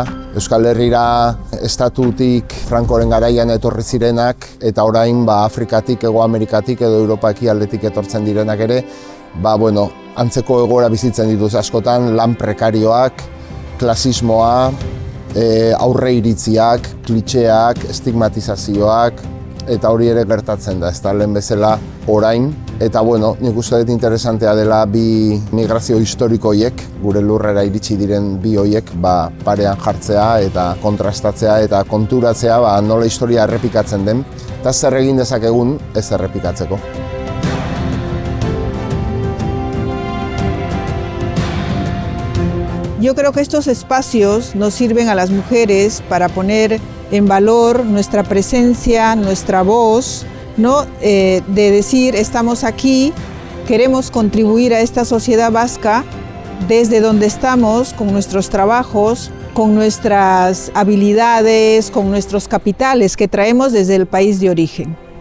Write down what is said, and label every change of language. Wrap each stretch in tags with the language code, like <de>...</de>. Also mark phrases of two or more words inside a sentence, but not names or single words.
<eu>Euskal Herrira estatutik Frankoren garaian etorri zirenak, eta orain Afrikatik, Hego Amerikatik edo Europa ekialdetik etortzen direnak ere, antzeko egoera bizitzen dituz askotan, lan prekarioak, klasismoa, aurre iritziak, klitxeak, estigmatizazioak, eta hori ere gertatzen da, ez da lehen bezala orain. Eta nik uste dut interesantea dela bi migrazio historiko horiek, gure lurrera iritsi diren bi horiek, parean jartzea eta kontrastatzea eta konturatzea nola historia errepikatzen den, eta zer egin dezakegun ez errepikatzeko.</eu> <es>Yo creo que estos espacios nos sirven a las mujeres para poner en valor nuestra presencia, nuestra voz, ¿no? De decir, estamos aquí, queremos contribuir a esta sociedad vasca desde donde estamos, con nuestros trabajos, con nuestras habilidades, con nuestros capitales que traemos desde el país de origen.</es>